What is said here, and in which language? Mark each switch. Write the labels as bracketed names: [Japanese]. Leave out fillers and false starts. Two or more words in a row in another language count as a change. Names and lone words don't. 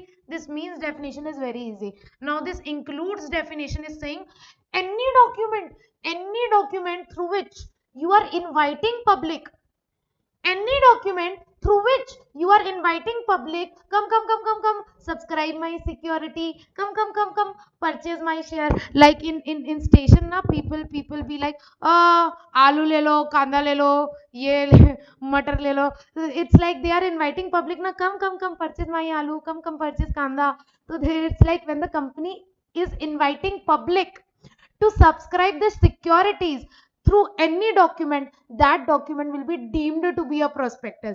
[English] This means definition is very easy. Now this includes definition is saying any document through which you are inviting public, any document through which you are inviting public, come subscribe my security, come purchase my share. Like in station na, people be like, [Hindi] आलू ले लो, कांदा ले लो, ये मटर ले लो. [English] It's like they are inviting public na, come purchase my aloo, come purchase kanda. So it's like when the company is inviting public to subscribe the securities through any document, that document will be deemed to be a prospectus.